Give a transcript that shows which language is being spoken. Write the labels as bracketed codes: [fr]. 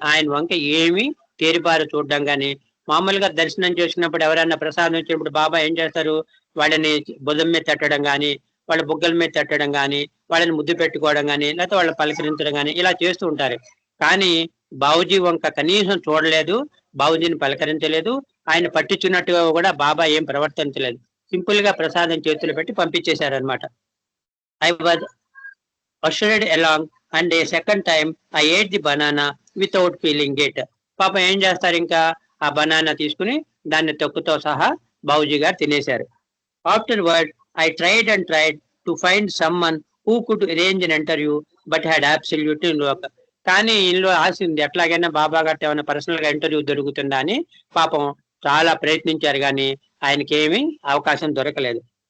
[te] ఆయన వంక ఏమి తేరిపారు చూడడం కానీ, మామూలుగా దర్శనం చేసినప్పుడు ఎవరైనా ప్రసాదం వచ్చినప్పుడు బాబా ఏం చేస్తారు, వాళ్ళని భుజం మీద తట్టడం కానీ, వాళ్ళ బుగ్గల మీద తట్టడం కానీ, వాళ్ళని ముద్దు పెట్టుకోవడం కానీ, లేకపోతే వాళ్ళని పలకరించడం కానీ ఇలా చేస్తూ ఉంటారు. కానీ బాబూజీ వంక కనీసం చూడలేదు, బాబూజీని పలకరించలేదు, ఆయన పట్టించున్నట్టుగా కూడా బాబా ఏం ప్రవర్తించలేదు. సింపుల్ గా ప్రసాదం చేతులు పెట్టి పంపించేశారనమాట. [en] I was ushered along and a second time I ate the banana without feeling it. [te] పాప ఏం చేస్తారు, ఇంకా ఆ బనానా తీసుకుని దాన్ని తొక్కుతో సహా బాబూజీ గారు తినేశారు. [en] Afterward I tried and tried to find someone who could arrange an interview but had absolutely no. [te] కానీ ఇందులో ఆశ ఉంది, ఎట్లాగైనా బాబా గారితో ఏమైనా పర్సనల్ గా ఇంటర్వ్యూ దొరుకుతుందా అని పాపం చాలా ప్రయత్నించారు, కానీ ఆయనకి ఏమీ అవకాశం దొరకలేదు.